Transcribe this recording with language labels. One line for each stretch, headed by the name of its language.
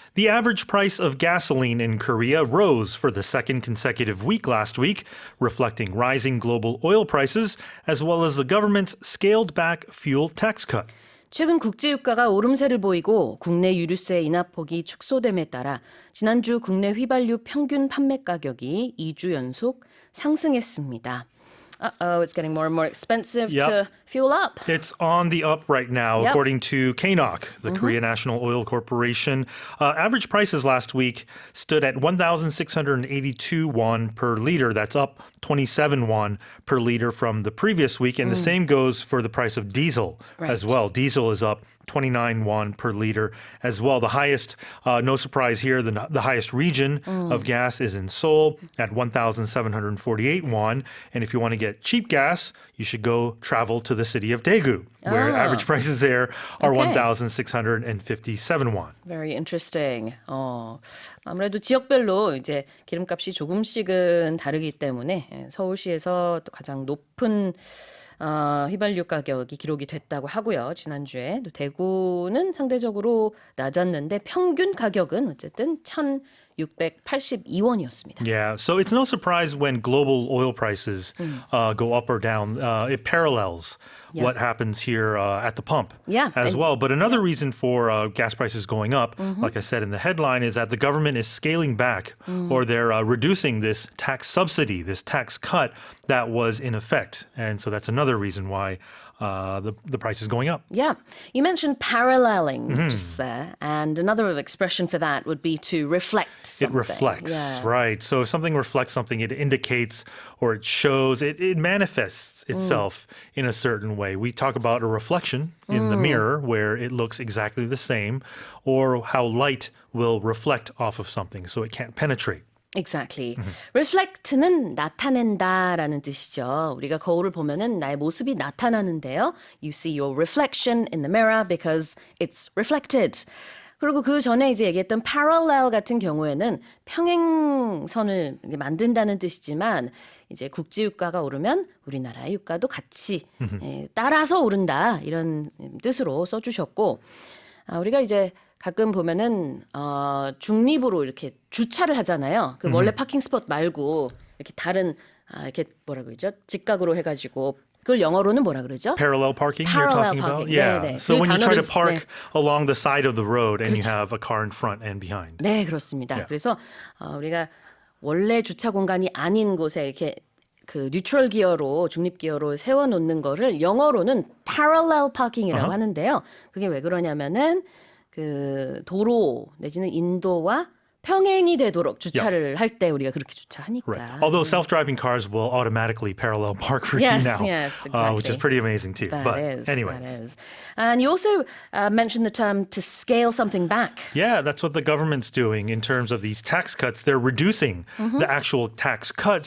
English: The average price of gasoline in Korea rose for the second consecutive week last week, reflecting rising global oil prices as well as the government's scaled back fuel tax cut.
Korean: 최근 국제유가가 오름세를 보이고 국내 유류세 인하폭이 축소됨에 따라 지난주 국내 휘발유 평균 판매 가격이 2주 연속 상승했습니다.
English: Uh-oh, it's getting more and more expensive to fuel up. It's on the up right now, according to KNOC, the Korea National Oil Corporation. Average prices last week stood at 1,682 won per liter. That's up 27 won per liter from the previous week. And the same goes for the price of diesel as well. Diesel is up 29 won per liter as well. The highest, no surprise here, the highest region of gas is in Seoul at 1,748 won. And if you want to get cheap gas, you should go travel to the city of Daegu, where average prices there are 1,657 won. Very interesting.
Korean: 아무래도 지역별로 이제 기름값이 조금씩은 다르기 때문에 서울시에서 또 가장 높은 휘발유 가격이 기록이 됐다고 하고요. 지난주에 또 대구는 상대적으로 낮았는데 평균 가격은 어쨌든 1,682원이었습니다.
English: Yeah, so it's no surprise when global oil prices go up or down. It parallels what happens here at the pump as well. But another reason for gas prices going up, like I said in the headline, is that the government is scaling back or they're reducing this tax subsidy, this tax cut that was in effect. And so that's another reason why the price is going up. Yeah. You mentioned paralleling just there. And another expression for that would be to reflect something. It reflects, right. So if something reflects something, it indicates or it shows, it manifests itself in a certain way. We talk about a reflection in the mirror where it looks exactly the same, or how light will reflect off of something so it can't penetrate. Exactly.
Korean: Reflect는 나타낸다라는 뜻이죠. 우리가 거울을 보면은 나의 모습이 나타나는데요.
English: You see your reflection in the mirror because it's reflected.
Korean: 그리고 그 전에 이제 얘기했던 parallel 같은 경우에는 평행선을 만든다는 뜻이지만 이제 국제유가가 오르면 우리나라의 유가도 같이 따라서 오른다 이런 뜻으로 써주셨고 우리가 이제 가끔 보면은 중립으로 이렇게 주차를 하잖아요. 그 원래 파킹 스폿 말고 이렇게 다른 이렇게 뭐라 그러죠? 직각으로 해가지고 그걸 영어로는 뭐라 그러죠?
English: Parallel parking Parallel you're talking parking. about? Yeah.
Korean: 네네.
English: So
Korean: 그
English: when you try to
Korean: 단어를
English: park along the side of the road and you have a car in front and behind.
Korean: 네, 그렇습니다.
English: Yeah.
Korean: 그래서 우리가 원래 주차 공간이 아닌 곳에 이렇게 그 뉴트럴 기어로 중립 기어로 세워 놓는 거를 영어로는 parallel parking이라고 하는데요. 그게 왜 그러냐면은 그 도로 내지는 인도와 평행이 되도록 주차를 할 때 우리가 그렇게 주차하니까.
English: Right. Although self-driving cars will automatically parallel park for you now, yes, exactly. which is pretty amazing too. That is. Anyways. And you also mentioned the term to scale something back. Yeah, that's what the government's doing in terms of these tax cuts. They're reducing the actual tax cut.